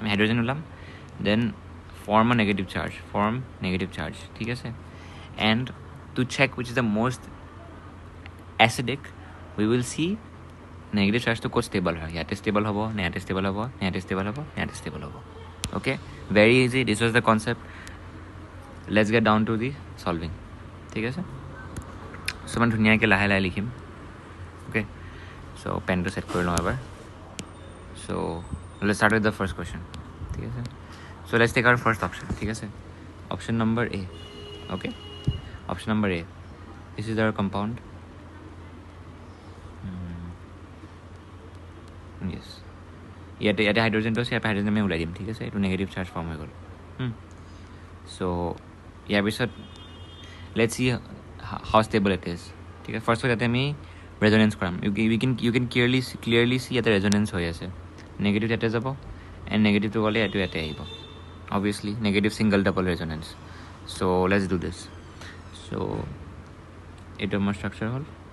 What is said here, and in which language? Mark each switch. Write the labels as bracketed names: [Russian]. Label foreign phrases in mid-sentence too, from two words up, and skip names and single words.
[Assamese] আমি হাইড্ৰজেন ওলাম [English] then form a negative charge [Assamese] ঠিক আছে [English] and to check which is the most acidic we will see negative [Assamese] চাৰ্জটো ক'ত ষ্টেবল হয় ইয়াতে ষ্টেবল হ'ব নে ইয়াতে ষ্টেবল হ'ব নে ইয়াতে ষ্টেবল হ'ব নে ইয়াতে ষ্টেবল হ'ব [English] okay very easy this was the concept let's get down to the solving [Assamese] ঠিক আছে চ' মানে ধুনীয়াকৈ লাহে লাহে লিখিম অ'কে ছ' পেনটো ছেট কৰি ল' এবাৰ. [English] So let's start with the first question. [Hindi] ठीक है [English] So let's take our first option. [Hindi] ठीक है [English] Option number A. Okay. Option number A. This is our compound. Yes. [Assamese] ইয়াতে হাইড্ৰজেনটো আছে ইয়াতে হাইড্ৰজেন আমি ওলাই দিম ঠিক আছে এইটো নেগেটিভ চাৰ্জ ফৰ্ম হৈ গ'ল চ' ইয়াৰ পিছত [English] let's see how stable it is [Assamese] ঠিক আছে ফাৰ্ষ্টত ইয়াতে আমি ৰেজনেঞ্চ কৰাম [English] you can clearly see [Assamese] ইয়াতে ৰেজনেঞ্চ হৈ আছে নেগেটিভ ইয়াতে যাব এণ্ড নেগেটিভটো গ'লে এইটো ইয়াতে আহিব [English] obviously negative single double resonance [Assamese] চ' [English] let's do this [Assamese] চ' এইটো আমাৰ ষ্ট্ৰাকচাৰ হ'ল